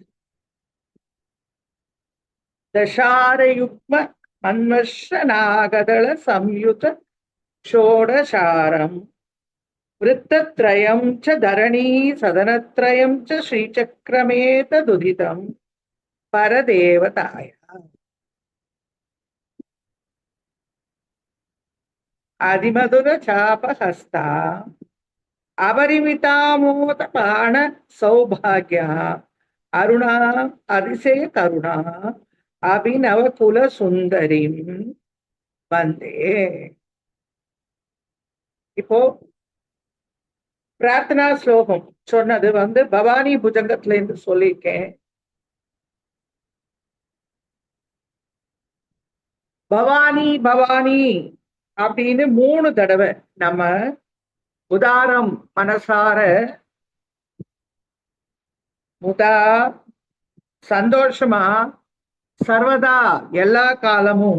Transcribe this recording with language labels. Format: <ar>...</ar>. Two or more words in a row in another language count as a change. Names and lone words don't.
<sa>दशारयुग्म मन्वश्रनागदळ संयुत षोडशारं वृत्तत्रयं च धरणी सदनत्रयं च श्रीचक्रमेतदुदितं परदेवताय आदिमधुर चापहस्ता अपरिमितामोदपाण सौभाग्या अरुणा अतिशय करुणा अभिनव कुल सुन्दरीं वन्दे.</sa> <ta>இப்போ பிரார்த்தனா ஸ்லோகம் சொன்னது பவானி புஜங்கத்துல இருந்து சொல்லியிருக்கேன். பவானி பவானி அப்படின்னு 3 தடவை நம்ம உதாரம் மனசார முதா சந்தோஷமா சர்வதா எல்லா காலமும்</ta>